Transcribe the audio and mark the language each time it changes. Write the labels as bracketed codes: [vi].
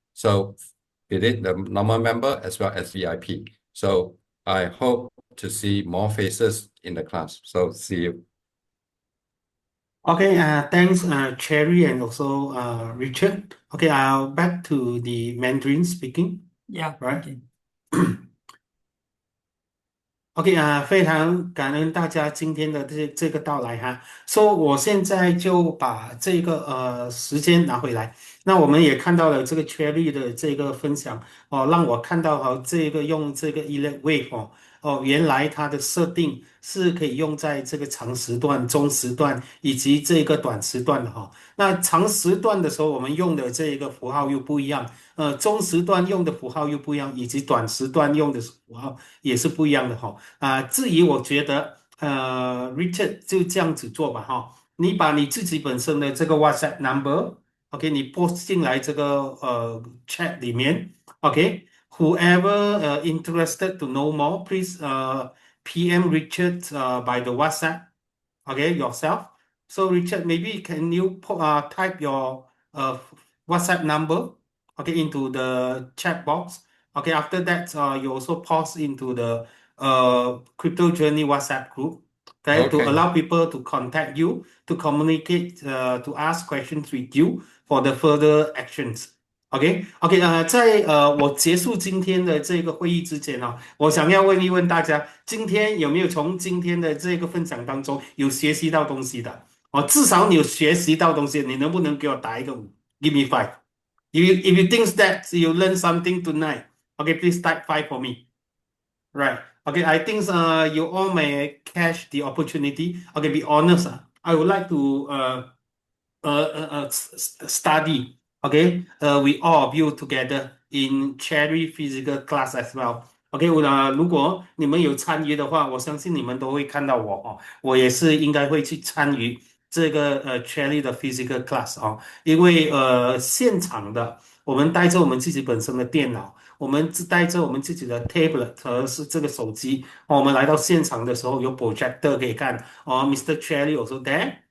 [en] So it is the normal member as well as VIP. So I hope to see more faces in the class. So see you. Okay, thanks, Cherry, and also Richard. Okay, back to the Mandarin speaking. Yeah, Right. okay. [zh] OK 非常感恩大家今天的这个到来哈。说我现在就把这个时间拿回来。那我们也看到了这个 Cherry 的这个分享哦，让我看到这个用这个 Elliott Wave 原来它的设定是可以用在这个长时段、中时段以及这个短时段的哈。那长时段的时候，我们用的这个符号又不一样，中时段用的符号又不一样，以及短时段用的符号也是不一样的哈。至于我觉得Richard 就这样子做吧哈，你把你自己本身的这个 WhatsApp number，OK，你 post 进来这个chat 里面，OK， [en] whoever interested to know more, please PM Richard by the WhatsApp，OK yourself. So Richard, maybe can you type your WhatsApp number, okay, into the chat box. Okay, after that, you also post into the Crypto Journey WhatsApp group, okay, to Okay. allow people to contact you, to communicate, to ask questions with you for the further actions. [zh] OK，在我结束今天的这个会议之前呢，我想要问一问大家，今天有没有从今天的这个分享当中有学习到东西的？至少你有学习到东西，你能不能给我打一个5 ？ [en] Give me 5. If you think that you learn something tonight, okay, please type 5 for me. Right. Okay, I think you all may catch the opportunity. Okay, be honest. I would like to study. Okay, we all of you together in Cherry physical class as well. [zh] OK，如果你们有参与的话，我相信你们都会看到我哦，我也是应该会去参与这个Cherry 的 physical class 哦，因为现场的我们带着我们自己本身的电脑，我们带着我们自己的 tablet 和是这个手机，我们来到现场的时候有 projector 可以看哦， [en] Mr. Cherry also there。